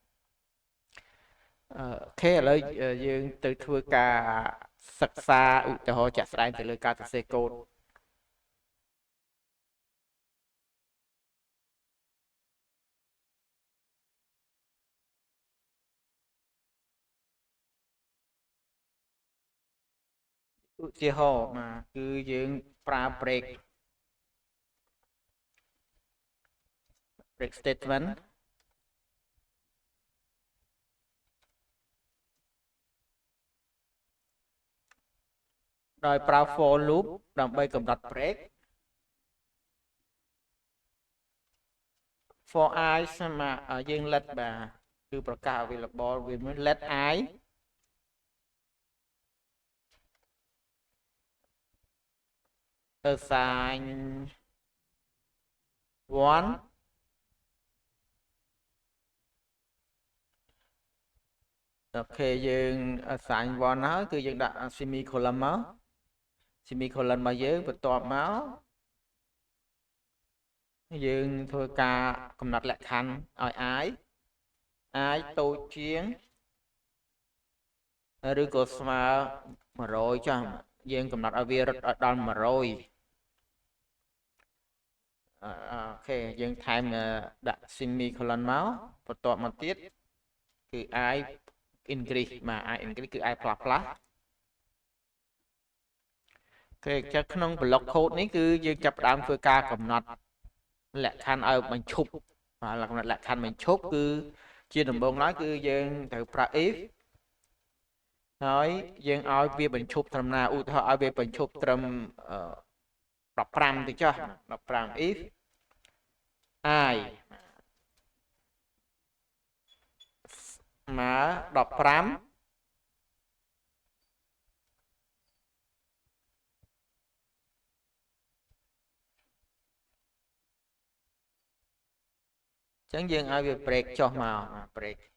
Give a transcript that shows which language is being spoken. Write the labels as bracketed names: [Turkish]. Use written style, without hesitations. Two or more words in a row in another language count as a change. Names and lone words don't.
[Khmer] អូខេឥឡូវយើងទៅធ្វើការសិក្សាឧទាហរណ៍ជាក់ស្ដែងទៅលើការសរសេរកូដឧទាហរណ៍បាទគឺយើងប្រើ break statement ដោយប្រើ [English] for loop [Khmer] ដើម្បីកំណត់ [English] break for i [Khmer] ស្មើយើង let បាទគឺប្រកាស available វាមួយ [English] let i [Khmer] assign 1 អូខេយើង assign 1ហើយគឺយើងដាក់ semicolon មក semicolon របស់យើងបន្ទាប់មក យើងធ្វើការកំណត់លក្ខខណ្ឌឲ្យ i តូចជាងឬក៏ស្មើ100ចាស់យើងកំណត់ឲ្យវារត់ដល់100 អូខេយើងថែមដាក់ semicolon មកបន្ទាប់មកទៀតគឺ [English] i increase [Khmer] បាទ [English] i increase [Khmer] គឺ [English] i plus plus [Khmer] គេចាក់ក្នុង [English] block code [Khmer] នេះគឺយើងចាប់ផ្ដើមធ្វើការកំណត់លក្ខខណ្ឌឲ្យបញ្ឈប់លក្ខណៈលក្ខខណ្ឌបញ្ឈប់គឺជាដំបូងឡើយគឺយើងត្រូវប្រើ if ហើយយើងឲ្យវាបញ្ឈប់ត្រឹមណាឧទាហរណ៍ឲ្យវាបញ្ឈប់ត្រឹម 15ទៅចុះ15 [English] if i [Khmer] មក15ចឹងយើងឲ្យវា break ចុះមក break